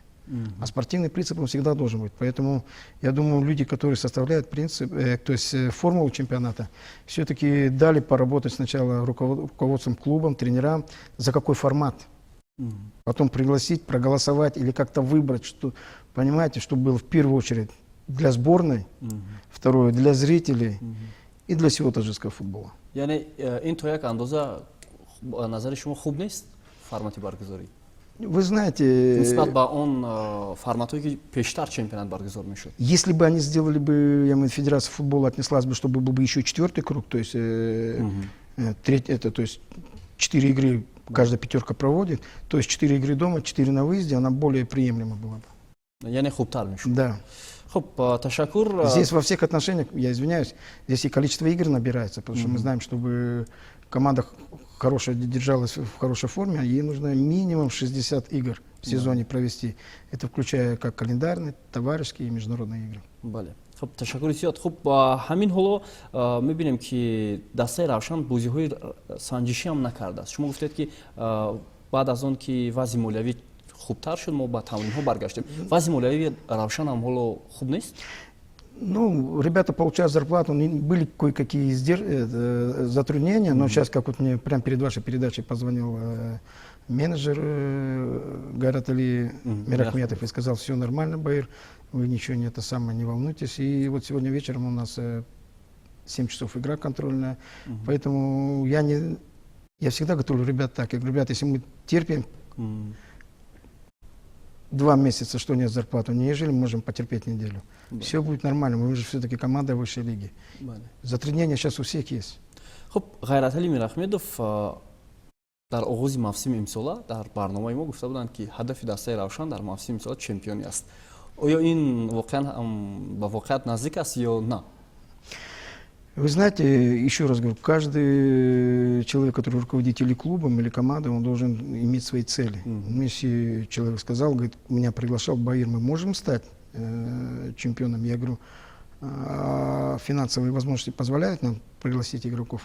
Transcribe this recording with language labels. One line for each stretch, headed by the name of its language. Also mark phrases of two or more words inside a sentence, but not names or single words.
Russian: А спортивный принцип он всегда должен быть. Поэтому я думаю, люди, которые составляют принцип, то есть формулу чемпионата, все-таки дали поработать сначала руководством клубом, тренерам, за какой формат. Потом пригласить, проголосовать или как-то выбрать, что, понимаете, чтобы было в первую очередь для сборной, второе для зрителей и для всего таджикского футбола.
Tajik: یعنی این تو یک اندازه نظر شما خوب نیست فرمت برگزاری؟
Russian: Вы знаете,
Tajik: نسبت به اون فرمتایی که پیشتر чемпионат برگزار میشد.
Russian: Если бы они сделали бы, я думаю, Федерация футбола отнеслась бы, чтобы был бы еще 4-й круг, то есть то есть 4 игры каждая пятерка проводит, то есть 4 игры дома, 4 на выезде, она более приемлема была бы.
Tajik: یعنی خوبتر میشد.
Russian: Да.
Tajik: خب تشکر.
Russian: Здесь во всех отношениях, я извиняюсь, здесь и количество игр набирается, потому что мы знаем, чтобы команда хорошая держалась в хорошей форме, ей нужно минимум 60 игр в сезоне провести. Это включая как календарные, товарищеские и международные игры.
Tajik: بله. خب تشکر زیاد. خب همین حالا میبینیم که دسته روشن بازی‌های سنجشی هم نکرده است. شما گفتید که بعد از اون که وضع مالیوی خوبتر شد ما با تمرین‌ها برگشتیم. وضع مالیوی روشن هم حالا خوب نیست؟
Russian: Ну, ребята получают зарплату, были кое-какие затруднения, но сейчас, как вот мне прямо перед вашей передачей позвонил менеджер Гайрат Али Мирахметов и сказал, все нормально, Баир, вы ничего не волнуйтесь. И вот сегодня вечером у нас 7 часов игра контрольная, поэтому я всегда готовлю ребят так, я говорю, ребята, если мы терпим, 2 месяца, что нет зарплаты, неужели мы можем потерпеть неделю? Все будет нормально, мы же все-таки команда высшей лиги. Затруднения сейчас у всех есть.
Tajik: خب غیرتعلی میرحمدов дар оғози мавсими имсола дар барномаи мо гуфта буданд ки ҳадафи дастаи равшан дар мавсими имсола чемпионӣ аст. Оё ин воқеан ба воқеият наздик аст ё на?
Russian: Вы знаете, еще раз говорю, каждый человек, который руководитель клубом или командой, он должен иметь свои цели. Если человек сказал, говорит, меня приглашал Баир, мы можем стать чемпионом? Я говорю, финансовые возможности позволяют нам пригласить игроков?